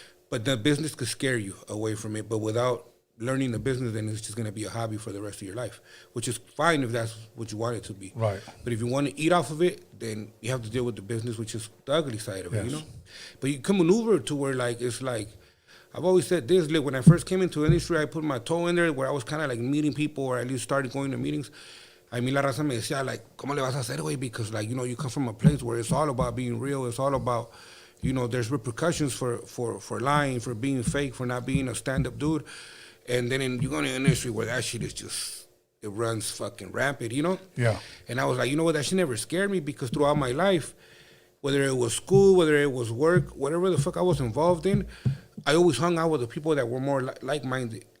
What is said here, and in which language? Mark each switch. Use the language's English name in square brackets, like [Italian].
[English] But the business could scare you away from it. But without learning the business, then it's just going to be a hobby for the rest of your life, which is fine if that's what you want it to be. Right. But if you want to eat off of it, then you have to deal with the business, which is the ugly side of it, you know? But you can maneuver to where, like, it's like, I've always said this, like, when I first came into the industry, I put my toe in there where I was kind of like meeting people, or at least started going to meetings. I mean, [Spanish] la raza me decía, like, ¿cómo le vas a hacer, güey? [English] Because, like, you know, you come from a place where it's all about being real. It's all about, you know, there's repercussions for lying, for being fake, for not being a stand-up dude. And then you go in an industry where that shit is just, it runs fucking rampant, you know? Yeah. And I was like, you know what, that shit never scared me, because throughout my life, whether it was school, whether it was work, whatever the fuck I was involved in, I always hung out with the people that were more like-minded.